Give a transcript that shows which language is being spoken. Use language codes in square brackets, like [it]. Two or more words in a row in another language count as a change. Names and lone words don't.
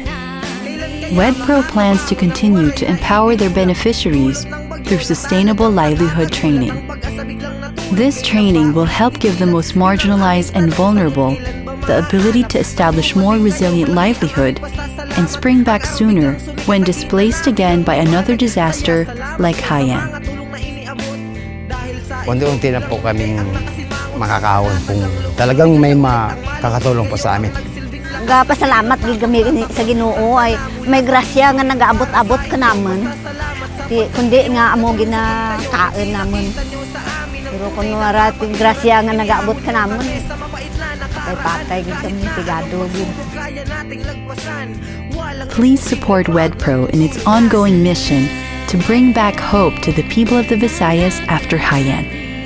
[en] WeDpro plans to continue to empower their beneficiaries through sustainable livelihood training. This training will help give the most marginalized and vulnerable the ability to establish more resilient livelihood and spring back sooner when displaced again by another disaster like Haiyan. [tl] Unti-unti na po kaming makakahon kung talagang may makakatulong po sa amin. [hil] Pasalamat gid kami sa Ginoo ay may grasya nga nagaabot-abot ka naman. Kundi nga amo ginakain naman. Pero kung marating grasya nga nagaabot ka naman, patay gid kami pigado gid. [en] Please support WeDpro in its ongoing mission to bring back hope to the people of the Visayas after Haiyan.